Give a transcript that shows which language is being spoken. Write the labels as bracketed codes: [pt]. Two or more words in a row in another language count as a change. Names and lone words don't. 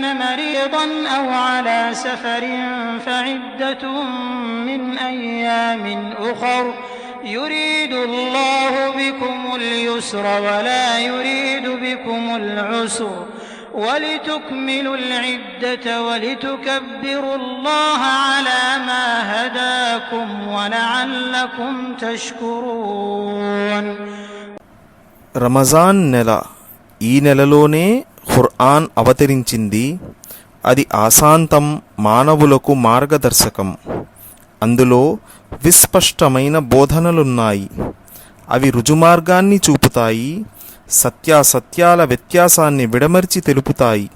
[ar] مريضا أو على سفر فعدة من أيام أخر يريد الله بكم اليسر ولا يريد بكم العسر ولتكملوا العدة ولتكبروا الله على ما هداكم ولعلكم تشكرون. [te] రమజాన్ నెల ఈ నెలలోనే ఖుర్ఆన్ అవతరించింది. అది ఆశాంతం, మానవులకు మార్గదర్శకం. అందులో విస్పష్టమైన బోధనలున్నాయి. అవి రుజుమార్గాన్ని చూపుతాయి, సత్యాసత్యాల వ్యత్యాసాన్ని విడమర్చి తెలుపుతాయి.